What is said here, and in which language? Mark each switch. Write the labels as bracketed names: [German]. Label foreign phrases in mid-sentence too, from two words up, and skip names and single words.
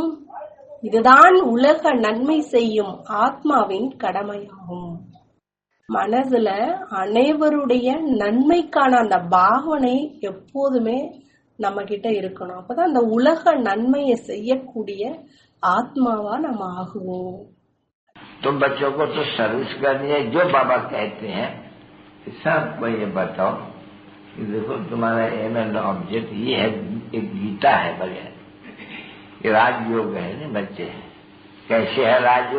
[Tamil] இதுதான் உலக நன்மை செய்யும் ஆத்மாவின் கடமையாகும். மனதுல அனைவருடைய நன்மைக்கான அந்த பாவனை எப்போதுமே நம்ம கிட்ட இருக்கணும். அப்பதான் அந்த உலக நன்மையை செய்யக்கூடிய ஆத்மாவா நம்ம ஆகுவோம். [Hindi] तुम बच्चों को तो सर्विस करनी है, जो बाबा कहते हैं सबको ये बताओ कि देखो तुम्हारा [English] aim and object [Hindi] ये है, एक गीता है बगैर, ये राजयोग है ना बच्चे। कैसे है राजयोग?